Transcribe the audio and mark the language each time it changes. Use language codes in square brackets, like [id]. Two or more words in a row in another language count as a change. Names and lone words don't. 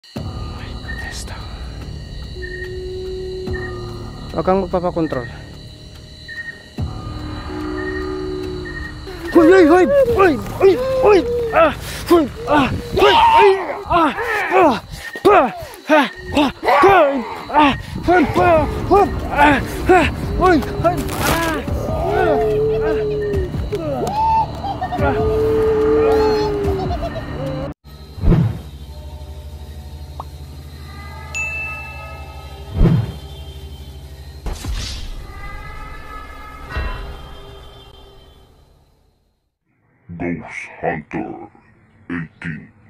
[tl] May protesta. Huwag kang magpapakontrol. Hoy, hoy, hoy! Hoy! Hoy! Hoy! Ah! Hoy! Ah! Hoy! Ay! Ah! Ah! Ah! Ah! Ah! Hoy! Ah! Hoy! Ah! Hoy! Ah! Ah! Hoy! Hoy! Ah! Ah! Ah! Ghost Hunter 18.